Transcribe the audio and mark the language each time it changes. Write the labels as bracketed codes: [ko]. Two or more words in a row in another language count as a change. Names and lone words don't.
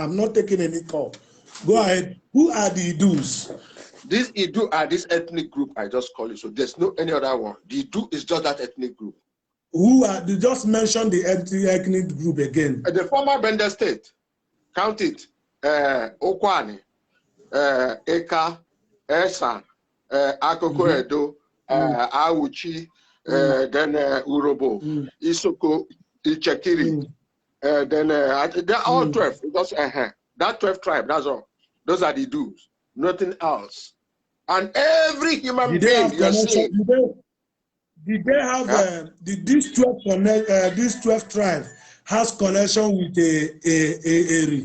[en] I'm not taking any call. Go ahead. Who are the Idus? These Idu are this ethnic group I just called it. So there's no any other one. The Idu is just that ethnic group. Who are, you just mentioned the ethnic group again. The former Bender state. Count it. Okwani, Eka, Esa, Akoko Edo, Awuchi, then Urobo, Isoko, Ichekiri, then they're all 12. Because, that 12 tribe, that's all. Those are the Idus. Nothing else. And every human being you're seeing. Did they have these 12 tribes has connection with Eri?